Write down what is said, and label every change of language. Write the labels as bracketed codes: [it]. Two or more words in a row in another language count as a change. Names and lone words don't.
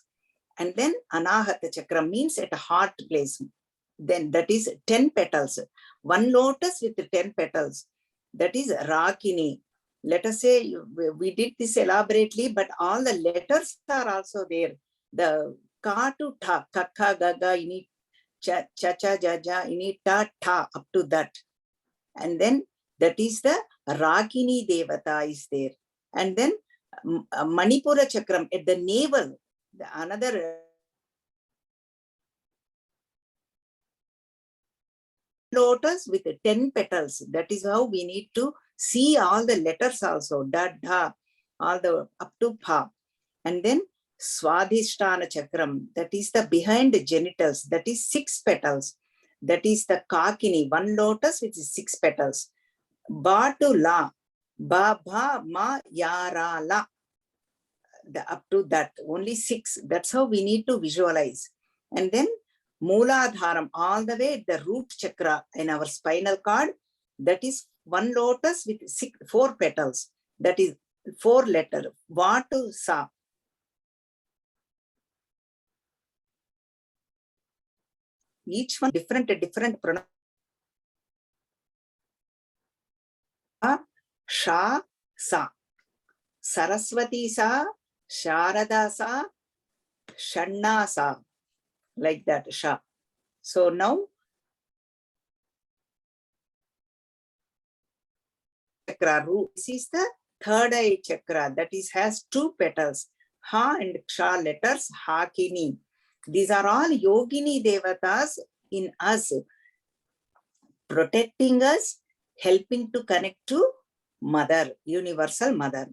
[en] And then Anahata Chakra means at a heart place. Then that is 10 petals. One lotus with 10 petals. That is Rakini. Let us say we did this elaborately, but all the letters are also there. The ka to ta, kakka, gaga, ini, cha, cha, cha, ja, ja, ini, ta, ta, up to that. And then that is the Rakini Devata is there. And then Manipura Chakram at the navel, another lotus with 10 petals. That is how we need to see all the letters also, da, da, all the up to pa. And then Swadhisthana Chakram, that is the behind the genitals, that is 6 petals. That is the Kakini, one lotus with 6 petals. Ba to la, ba, ba, ma, ya, ra, la. Up to that, only 6. That's how we need to visualize. And then Mooladharam, all the way the root chakra in our spinal cord, that is one lotus with 4 petals. That is 4 letters. Va to sa. Each one different pronunciation. Sha, sa. Saraswati sa, Sharada sa, Shanna sa. Like that, Sha. So now, chakra, this is the third eye chakra, that is has 2 petals. Ha and Ksha letters, Hakini. These are all Yogini Devatas in us, protecting us, helping to connect to Mother, Universal Mother.